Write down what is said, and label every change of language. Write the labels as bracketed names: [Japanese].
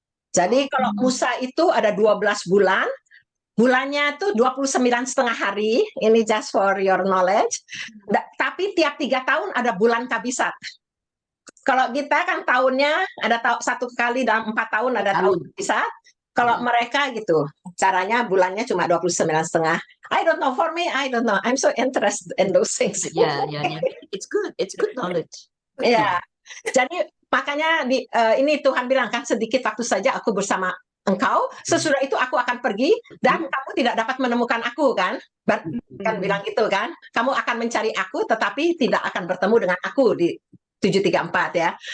[Indonesian] Jadi kalau Musa itu ada 12 bulan, bulannya itu 29,5 hari, ini [English] just for your knowledge. [Indonesian] Tapi tiap 3 tahun ada bulan kabisat. Kalau kita kan tahunnya ada satu kali dalam 4 tahun ada tahun kabisat. Kalau mereka gitu, caranya bulannya cuma 29,5. [English] I don't know, for me, I don't know. I'm so interested in those things. Yeah. It's good knowledge. [Indonesian] Ya, jadi makanya ini Tuhan bilang kan sedikit waktu saja aku bersama engkau, sesudah itu aku akan pergi dan kamu tidak dapat menemukan aku, kan? Kan bilang gitu kan, kamu akan mencari aku tetapi tidak akan bertemu dengan aku di 734 ya.